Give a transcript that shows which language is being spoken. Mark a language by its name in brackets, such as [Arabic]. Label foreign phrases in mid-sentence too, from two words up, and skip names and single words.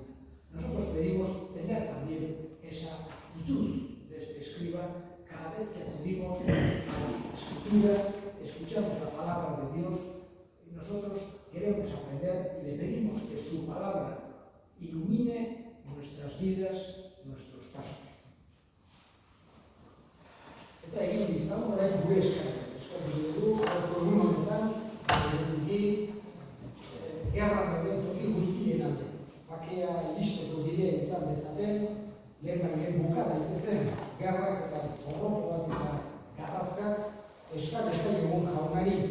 [Spanish] Nosotros pedimos tener también esa actitud de este escriba cada vez que acudimos a la Escritura, escuchamos la palabra de Dios y nosotros queremos aprender y le pedimos que su palabra ilumine nuestras vidas, nuestros pasos. [Basque] Eta egin izan, orain gure eskaera. Eskatu dugu, egun honetan, bereziki gerra dauden toki guztien alde. Bakea iristeko bidea izan dezaten, lehen buka daitezen gerrak eta porrotoak eta gatazkak eskatu egun jaunari.